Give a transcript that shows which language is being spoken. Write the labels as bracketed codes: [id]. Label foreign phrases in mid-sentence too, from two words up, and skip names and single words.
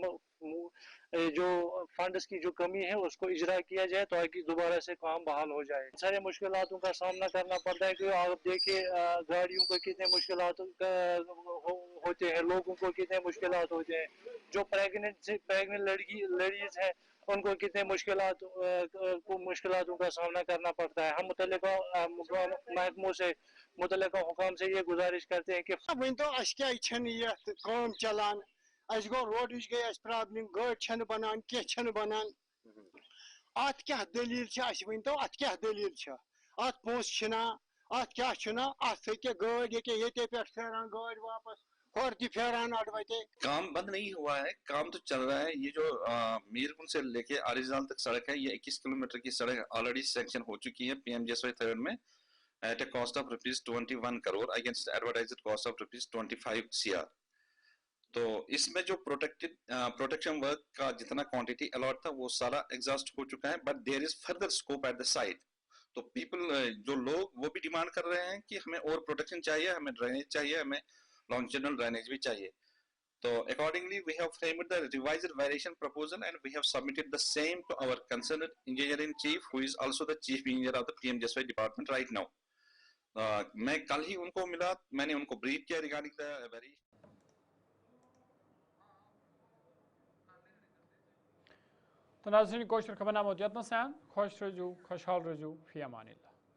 [ur] کہ جو فنڈز کی جو کمی ہے اس کو اجرا کیا جائے تاکہ دوبارہ سے کام بحال ہو جائے سارے مشکلاتوں کا سامنا کرنا پڑتا ہے کہ آپ دیکھیں گاڑیوں کو کتنے مشکلات ہوتے ہیں لوگوں کو کتنے مشکلات ہوتے ہیں جو پریگننٹ لیڈیز ہیں ان کو کتنے مشکلاتوں کا سامنا کرنا پڑتا ہے ہم متعلقہ محکموں سے متعلقہ حکام سے یہ گزارش کرتے ہیں کہ [ks] ون تو اس کیا کام چلان اس گو روڈ گئی اس پرابلم گاڑی چھن بنان کی چھن بنان ات کیا دلیل اس ون تو ات کیا دلیل ات پونس چھنا ات کیا چھنا ات کہ گاڑی کہ یہ پہ پھیران گاڑی واپس اور پھیران اڑوتے [ur] کام بند نہیں ہوا ہے کام تو چل رہا ہے یہ جو میرگنڈ سے لے کے آریزال تک سڑک ہے یہ 21 کلومیٹر کی سڑک [en] already sanction [ur] ہو چکی ہے PMGSY 3 میں [en] at a cost of ₹21 crore against advertised cost of ₹25 CR [ur] تو اس میں جو [en] protection work [ur] کا جتنا کوانٹٹی الاٹ تھا وہ سارا ایگزاسٹ ہو چکا [en] ہے but there is further scope at the site تو پیپل [ur] جو لوگ وہ بھی ڈیمانڈ کر رہے ہیں کہ ہمیں اور پروٹیکشن چاہیے ہمیں ڈرینیج چاہیے ہمیں [en] longitudinal drainage [ur] بھی چاہیے تو [en] accordingly we have framed the revised variation proposal and we have submitted the same to our concerned engineer in chief who is also the chief engineer of the PMGSY department right now [ur] میں کل ہی ان کو ملا میں نے ان کو [en] brief کیا regarding the variation [ks] تو ناظرین کوشر خبرنامہ یتن سان خوش روزو خوشحال روزو فی امان اللہ